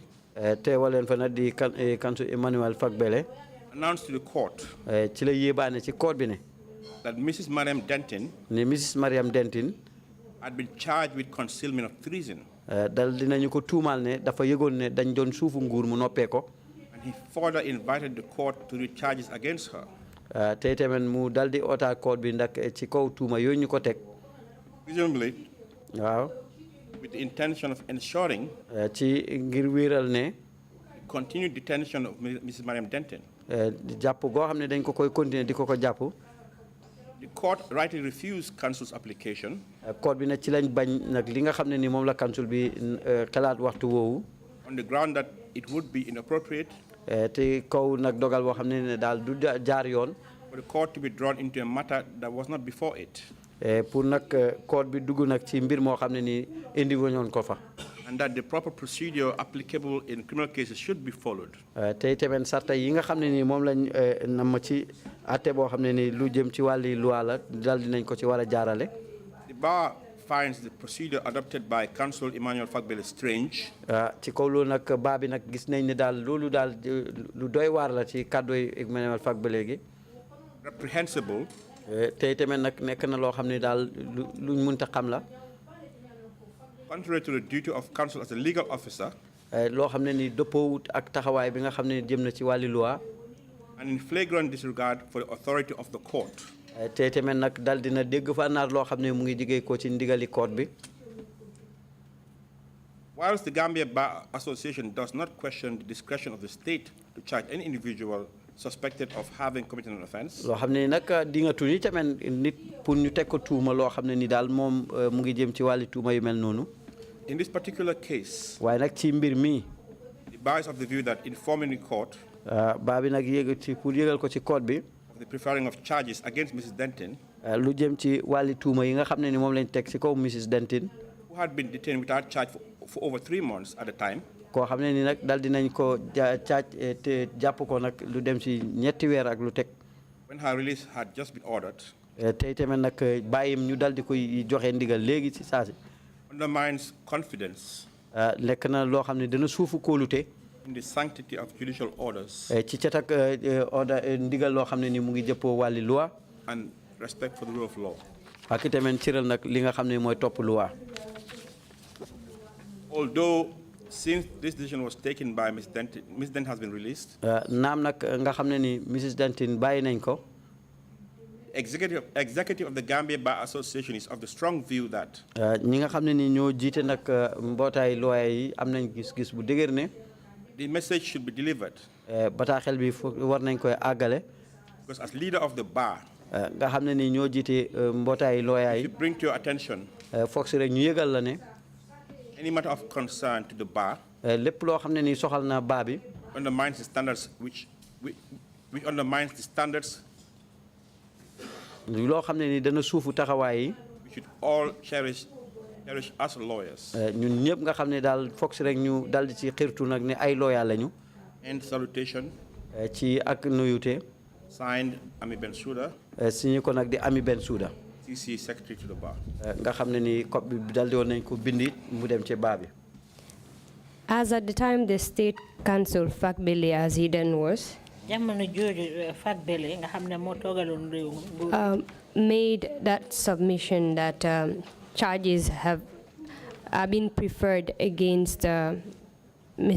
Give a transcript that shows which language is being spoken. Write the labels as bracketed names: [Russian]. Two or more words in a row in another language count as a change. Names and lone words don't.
[Wolof] teewaleen fa nag di Counsel Emmanuel Fagbele. [English] Announced to the court. [Wolof] ci la yéebaane ci court bi ne. [English] That Mrs. Mariam Denton. [Wolof] ne Mrs. Mariam Denton. [English] had been charged with concealment of treason. [Wolof] dal dinañu ko tuumaal ne dafa yëgoon ne dañ doon suufu nguur mu noppee ko. [English] And he further invited the court to read charges against her. [Wolof] tey tamit mu dal di oota court bi ndax ci kaw tuuma yooyu ñu ko teg. [English] Presumably. [Wolof] waaw. [English] with the intention of ensuring. [Wolof] ci ngir wéeral ne. [English] continued detention of Mrs. Mariam Denton. [Wolof] jàpp goo xam ne dañ ko koy continuer di ko jàpp. [English] The court rightly refused counsel's application. [Wolof] Court bi nag ci lañ bañ nag li nga xam ne ni moom la counsel bi xalaat waxtu woowu. [English] On the ground that it would be inappropriate. [Wolof] te kaw nag dogal boo xam ne daal du jaar yoon. [English] For the court to be drawn into a matter that was not before it. [Wolof] pour nag court bi dugg nag ci mbir moo xam ne ni indi woñoon ko fa. [English] And that the proper procedure applicable in criminal cases should be followed. [Wolof] tey tamit sarta yi nga xam ne ni moom lañ nam ci atte boo xam ne ni lu jëm ci wàlli loi la dal dinañ ko ci war a jaarale. [English] The bar finds the procedure adopted by Counsel Emmanuel Fagbele strange. [Wolof] ci kaw loolu nag baa bi nag gis nañ ne daal loolu daal lu doy waar la ci kàddooy Emmanuel Fagbele gi. [English] Reprehensible. [Wolof] tey tamit nag nekk na loo xam ne daal luñ mënta xam la. [English] Contrary to the duty of counsel as a legal officer. [Wolof] loo xam ne ni dëppoowut ak taxawaay bi nga xam ne jëm na ci wàlli loi. [English] And in flagrant disregard for the authority of the court. [Wolof] tey tamit nag dal dina dégg fa naar loo xam ne mu ngi jigéey ko ci ndigali court bi. [English] Whilst the Gambia Bar Association does not question the discretion of the state to charge any individual suspected of having committed an offense. [Wolof] loo xam ne nag di nga tuuti tamit nit pour ñu teg ko tuuma loo xam ne ni daal moom mu ngi jëm ci wàlli tuuma yu mel noonu. [English] In this particular case. [Wolof] waaye nag ci mbir mi. [English] The bar is of the view that informing the court. [Wolof] baa bi nag yëg ci pour yëgal ko ci court bi. [English] The preferring of charges against Mrs. Denton. [Wolof] lu jëm ci wàlli tuuma yi nga xam ne ni moom lañ teg ci kaw Mrs. Denton. [English] Who had been detained without charge for over 3 months at the time. [Wolof] koo xam ne ni nag dal dinañ ko te jàpp ko nag lu dem ci ñetti weer ak lu teg. [English] When her release had just been ordered. [Wolof] tey tamit nag bàyyim ñu dal di koy joxe ndigal léegi ci saasi. [English] Undermines confidence. [Wolof] nekk na loo xam ne dana suufu kóolute. [English] In the sanctity of judicial orders. [Wolof] ci cet ak order ndigal loo xam ne ni mu ngi jëppoo wàlli loi. [English] And respect for the rule of law. [Wolof] ak itamit ciral nag li nga xam ne mooy topp loi. [English] Although since this decision was taken by Ms. Denton, Ms. Denton has been released. [Wolof] naam nag nga xam ne ni Mrs. Denton bàyyi nañ ko. [English] Executive of the Gambia Bar Association is of the strong view that. [Wolof] ñi nga xam ne ni ñoo jiite nag mbootaay lawyer yi am nañ gis-gis bu dëgër ne. [English] The message should be delivered. [Wolof] bataaxel bi war nañ koy àggale. [English] Because as leader of the bar. [Wolof] nga xam ne ni ñoo jiite mbootaay lawyer yi. [English] To bring to your attention. [Wolof] foog si rek ñu yëgal la ne. [English] Any matter of concern to the bar. [Wolof] lépp loo xam ne ni soxal na baa bi. [English] Undermines the standards which undermines the standards. [Wolof] loo xam ne ni dana suufu taxawaay yi. [English] We should all cherish as lawyers. [Wolof] ñun ñëpp nga xam ne daal foog si rek ñu dal di ci xirtu nag ne ay lawyer lañu. [English] And salutation. [Wolof] ci ak nuyute. [English] Signed Ami Bensouda. [Wolof] signé ko nag di Ami Bensouda. [English] CC Secretary to the bar. [Wolof] nga xam ne ni copie bi dal di woon nañ ko bindi mu dem ci baa bi. [English] As at the time the state council Fagbele as he then was. Made that submission that charges have been preferred against Ms.